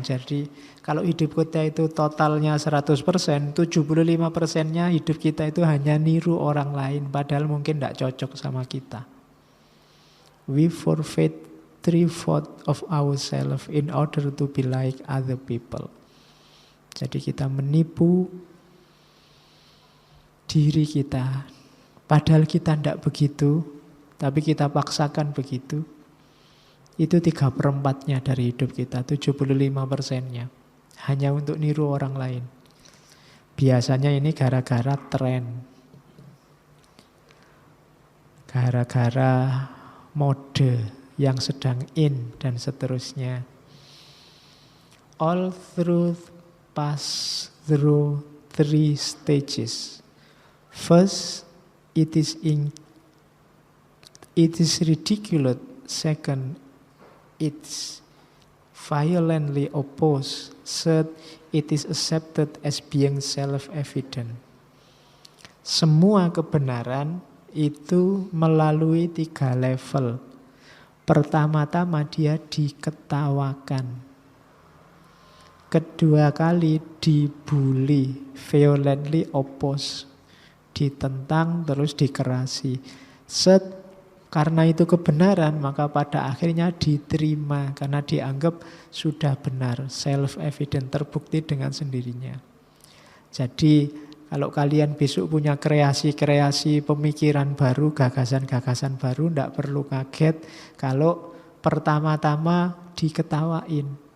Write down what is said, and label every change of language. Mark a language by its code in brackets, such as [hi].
[id] Jadi kalau hidup kita itu totalnya 100%, 75%-nya hidup kita itu hanya niru orang lain, padahal mungkin tidak cocok sama kita. [en] We forfeit 3/4 of ourselves in order to be like other people. [id] Jadi kita menipu diri kita, padahal kita tidak begitu, tapi kita paksakan begitu. Itu 3/4-nya dari hidup kita, 75%-nya. Hanya untuk niru orang lain. Biasanya ini gara-gara tren. Gara-gara mode yang sedang in dan seterusnya. [en] All truth pass through 3 stages. First, it is ridiculous. Second, it's violently opposed. Third, it is accepted as being self-evident. [id] Semua kebenaran itu melalui 3 level. Pertama-tama dia diketawakan. Kedua kali dibully, [en] violently opposed. [id] Ditentang terus dikerasi. Karena itu kebenaran, maka pada akhirnya diterima karena dianggap sudah benar, [en] self-evident, [id] terbukti dengan sendirinya. Jadi kalau kalian besok punya kreasi-kreasi pemikiran baru, gagasan-gagasan baru, tidak perlu kaget kalau pertama-tama diketawain.